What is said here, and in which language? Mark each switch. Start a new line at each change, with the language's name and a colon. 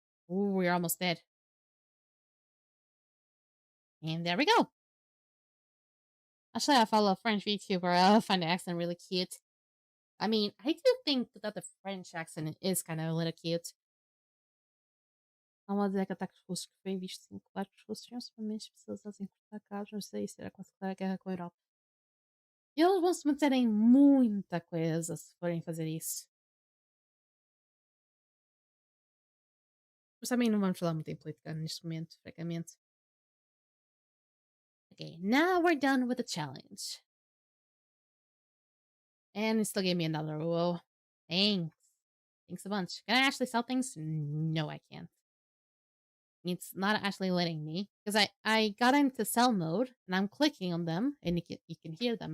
English: Ooh, we're almost dead. And there we go. Actually, I follow a French VTuber. I find the accent really cute. I mean, I do think that the French accent is kind of a little cute.
Portuguese: Há uma década que ataques russos que foi visto 5 barcos russos principalmente especializados em cortar cabos, não sei se era classificar a guerra com a Europa. E eles vão se meter em muita coisa se forem fazer isso. Mas também não vamos falar muito em política neste momento, francamente.
English: Okay, now we're done with the challenge. And it still gave me another whoa. Thanks. Thanks a bunch. Can I actually sell things? No, I can't. It's not actually letting me. Because I got into sell mode and I'm clicking on them and you can hear them.